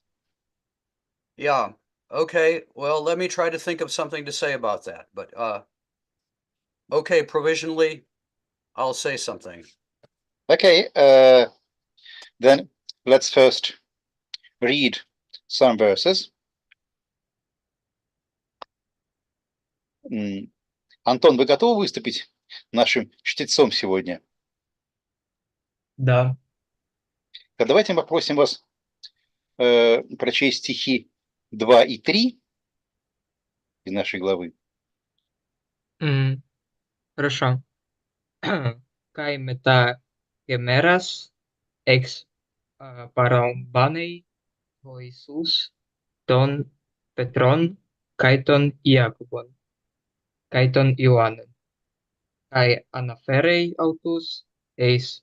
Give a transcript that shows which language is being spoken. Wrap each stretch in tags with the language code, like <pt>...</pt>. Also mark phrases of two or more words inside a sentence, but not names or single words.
<en>Yeah. Okay. Well, let me try to think of something to say about that. But okay, provisionally, I'll say something. Okay. Then let's first read some verses.</en> <ru>Антон, вы готовы выступить нашим чтецом сегодня? Да. Давайте мы попросим вас прочесть стихи 2 и 3 из нашей главы. Хорошо.</ru> <el>Καὶ μεθ᾽ ἡμέρας ἓξ παραλαμβάνει ὁ Ἰησοῦς τὸν Πέτρον καὶ τὸν Ἰάκωβον καὶ τὸν Ἰωάννην καὶ ἀναφέρει αὐτοὺς εἰς</el>